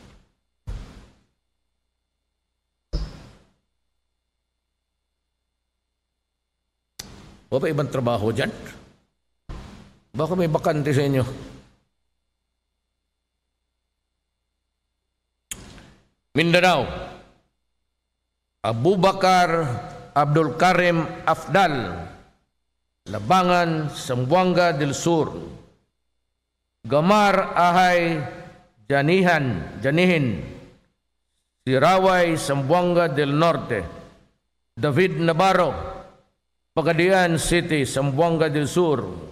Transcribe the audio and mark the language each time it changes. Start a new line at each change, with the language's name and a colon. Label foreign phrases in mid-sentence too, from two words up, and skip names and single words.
Filipino: Wala pa ibang trabaho dyan? Baka may bakante sa inyo. Mindanao, Abubakar Abdul Karim Afdal, Labangan, Zamboanga del Sur. Gamar Ahay Janihin, Siraway, Zamboanga del Norte. David Navarro, Pagadian City, Zamboanga del Sur.